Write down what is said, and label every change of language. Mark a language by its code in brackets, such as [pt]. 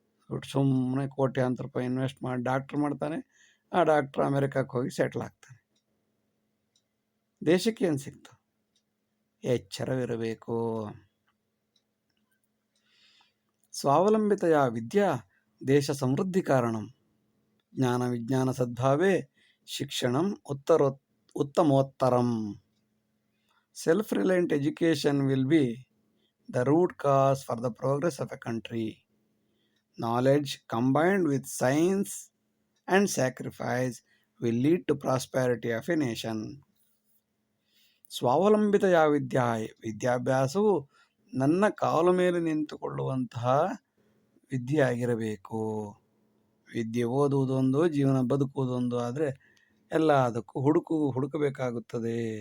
[kn] ದುಡ್ಡು ಸುಮ್ಮನೆ ಕೋಟ್ಯಾಂತರ ರೂಪಾಯಿ ಇನ್ವೆಸ್ಟ್ ಮಾಡಿ ಡಾಕ್ಟ್ರ್ ಮಾಡ್ತಾನೆ, ಆ ಡಾಕ್ಟ್ರ್ ಅಮೆರಿಕಕ್ಕೆ ಹೋಗಿ ಸೆಟ್ಲ್ ಆಗ್ತಾನೆ. ದೇಶಕ್ಕೆ ಏನು ಸಿಕ್ತು? ಎಚ್ಚರವಿರಬೇಕು. [sa] ಸ್ವಾವಲಂಬಿತೆಯ ವಿದ್ಯಾ ದೇಶ ಸಮೃದ್ಧಿ ಕಾರಣಂ. ಜ್ಞಾನ ವಿಜ್ಞಾನ ಸದ್ಭಾವೇ ಶಿಕ್ಷಣಂ ಉತ್ತಮೋತ್ತರಂ. [en] Self-reliant education will be the root cause for the progress of a country. Knowledge combined with science and sacrifice will lead to prosperity of a nation. [kn] ಸ್ವಾವಲಂಬಿತೆಯ ವಿದ್ಯಾಭ್ಯಾಸವು ನನ್ನ ಕಾಲ ಮೇಲೆ ನಿಂತುಕೊಳ್ಳುವಂತಹ ವಿದ್ಯೆ ಆಗಿರಬೇಕು. ವಿದ್ಯೆ ಓದುವುದೊಂದು, ಜೀವನ ಬದುಕುವುದೊಂದು ಆದರೆ ಎಲ್ಲದಕ್ಕೂ ಹುಡುಕಬೇಕಾಗುತ್ತದೆ.